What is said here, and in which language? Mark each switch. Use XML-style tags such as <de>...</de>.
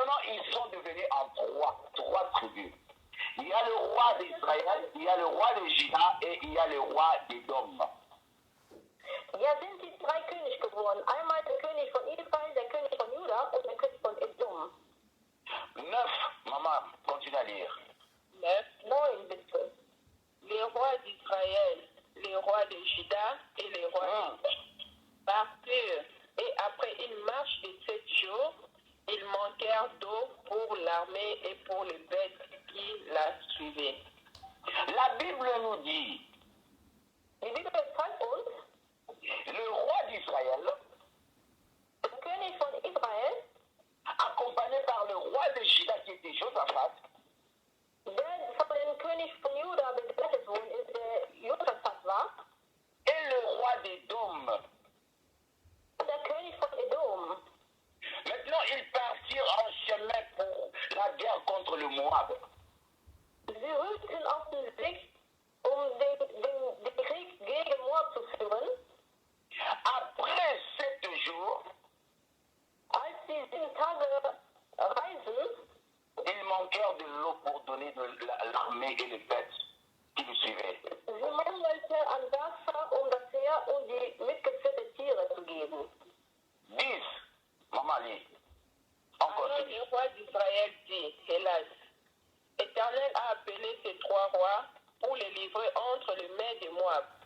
<fr>ils sont devenus en trois tribus. Il y a le roi d'Israël, il y a le roi de Juda et il y a le roi d'Édom.</fr> <de>Ja, sind die drei Könige geworden. Einmal der König von Israel, der König von Juda und der König von Edom.</de> <fr>9, maman, continue à lire. 9.</fr> <de>9 bitte.</de> <fr>Les rois d'Israël, les rois de Juda et les rois partirent. Et après une marche de 7 jours, ils manquèrent d'eau pour l'armée et pour les bêtes qui la suivaient. La Bible nous dit,</fr> <de>Die Bibel zeigt uns,</de> <fr>le roi d'Israël,</fr> <de>der König von Israel,</de> <fr>accompagné par le roi de Juda qui était Josaphat,</fr> <de>der von dem König von Juda begleitet worden ist, der Josaphat war,</de> <fr>et le roi d'Édom.</fr> <de>und der König von Edom.</de> <fr>Maintenant, ils partirent en chemin pour la guerre contre le Moab.</fr> <de>Sie rückten auf den Weg, um den Krieg gegen Moab zu führen.</de> <fr>Après 7 jours,</fr> <de>Als sie 7 Tage reisen,</de> <fr>ils manquèrent de l'eau pour donner de l'armée et les bêtes qui le suivaient.</fr> <de>sie mangelten an Wasser, um das Heer und die mitgeführten Tiere zu geben.</de> <fr>10, maman lit. Encore Alors 10. le roi d'Israël dit, hélas, l'Éternel a appelé ces 3 rois pour les livrer entre les mains des Moab.</fr>